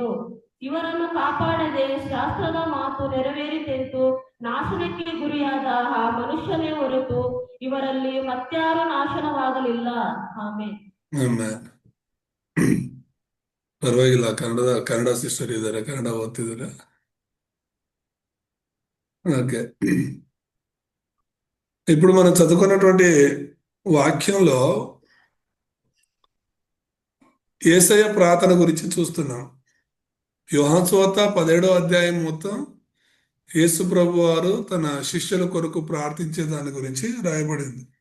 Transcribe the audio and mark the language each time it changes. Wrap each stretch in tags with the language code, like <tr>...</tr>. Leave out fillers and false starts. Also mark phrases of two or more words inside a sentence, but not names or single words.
<kn>ಇವರನ್ನು ಕಾಪಾಡದೆ ಶಾಸ್ತ್ರದ ಮಾತು ನೆರವೇರಿತೆಂದು ನಾಶನಕ್ಕೆ ಗುರಿಯಾದ ಆ ಮನುಷ್ಯನೇ ಹೊರತು ಇವರಲ್ಲಿ ಮತ್ಯಾರು ನಾಶನವಾಗಲಿಲ್ಲ. ಆಮೇಲೆ ಪರವಾಗಿಲ್ಲ. ಕನ್ನಡ ಸಿಸ್ಟರ್ ಇದ್ದಾರೆ, ಕನ್ನಡ ಓದ್ತಿದ್ದಾರೆ.</kn> <te>ఓకే. ఇప్పుడు మనం చదువుకున్నటువంటి వాక్యంలో యేసయ్య ప్రార్థన గురించి చూస్తున్నాం. యోహాను సువార్త 17వ అధ్యాయం మొత్తం యేసు ప్రభు వారు తన శిష్యుల కొరకు ప్రార్థించే దాని గురించి రాయబడింది.</te>